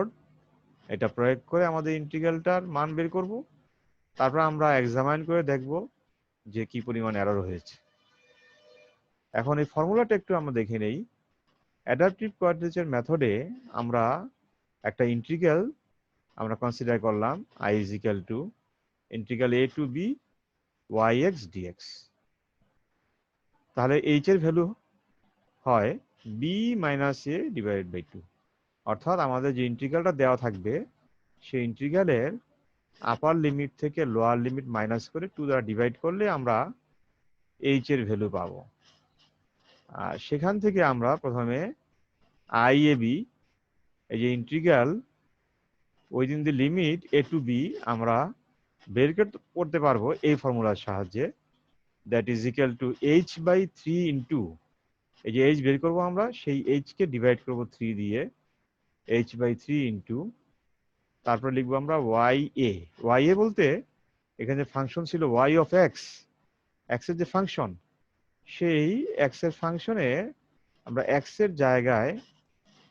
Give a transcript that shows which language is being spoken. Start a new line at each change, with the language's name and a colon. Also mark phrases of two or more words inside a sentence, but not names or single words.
Bangla: এটা প্রয়োগ করে আমাদের ইন্টিগ্রালটার মান বের করব, তারপর আমরা এক্সামাইন করে দেখব যে কি পরিমাণ এরর হয়েছে। এখন এই ফর্মুলাটা একটু আমরা দেখে নেই।
English: adaptive quadrature method
Bangla: আমরা একটা ইন্টিগ্রাল আমরা কনসিডার করলাম
English: i is equal to
Bangla: ইন্টিগ্রাল a to b yx dx। তাহলে h এর ভ্যালু হয়
English: b minus a divided by 2,
Bangla: অর্থাৎ আমাদের যে ইন্টিগ্রালটা দেওয়া থাকবে সেই ইন্টিগ্রালের
English: upper limit
Bangla: থেকে
English: lower limit
Bangla: মাইনাস করে 2 দ্বারা ডিভাইড করলে আমরা h এর ভ্যালু পাবো। আর সেখান থেকে আমরা প্রথমে i a b, এই যে
English: integral within the limit a to b
Bangla: আমরা বের করতে পারবো এই ফর্মুলার সাহায্যে,
English: that is equal to h/3 into,
Bangla: এই যে h বের করবো আমরা, সেই h কে ডিভাইড করবো 3 দিয়ে, h/3 ইন্টু, তারপর লিখবো আমরা ya বলতে এখানে ফাংশন ছিল
English: y of x,
Bangla: x এর যে ফাংশন, সেই x এর ফাংশনে আমরা x এর জায়গায়